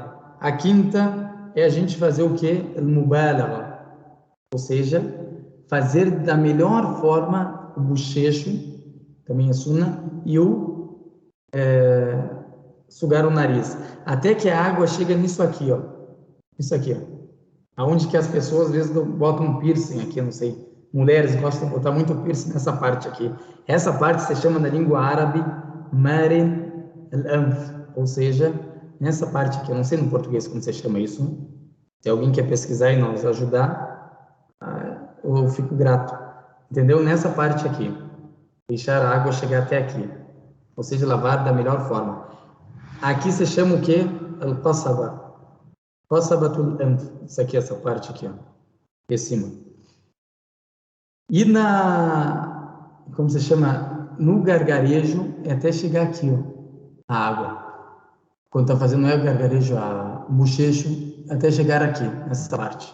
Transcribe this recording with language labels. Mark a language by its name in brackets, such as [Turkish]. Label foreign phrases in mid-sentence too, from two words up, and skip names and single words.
[Portuguese] A quinta é a gente fazer o que? Al-mubalagha, ou seja, fazer da melhor forma o bochecho, também é sunna, e sugar o nariz, até que a água chega nisso aqui, ó. Isso aqui, ó. Aonde que as pessoas às vezes botam um piercing aqui, não sei. Mulheres gostam de botar muito piercing nessa parte aqui. Essa parte se chama na língua árabe [Arabic] مارن الأنف, [Portuguese] ou seja, nessa parte aqui, eu não sei no português como se chama isso. Se alguém quer pesquisar e nos ajudar, eu fico grato. Entendeu? Nessa parte aqui, deixar a água chegar até aqui, ou seja, lavar da melhor forma. Aqui se chama o que? Al-Qasaba. [Arabic] قصبة الأنف. [Portuguese] Isso aqui, essa parte aqui, ó, em cima. E como se chama? No gargarejo, é até chegar aqui, ó, a água. Quando está fazendo o gargarejo, o bochecho, até chegar aqui, nessa parte.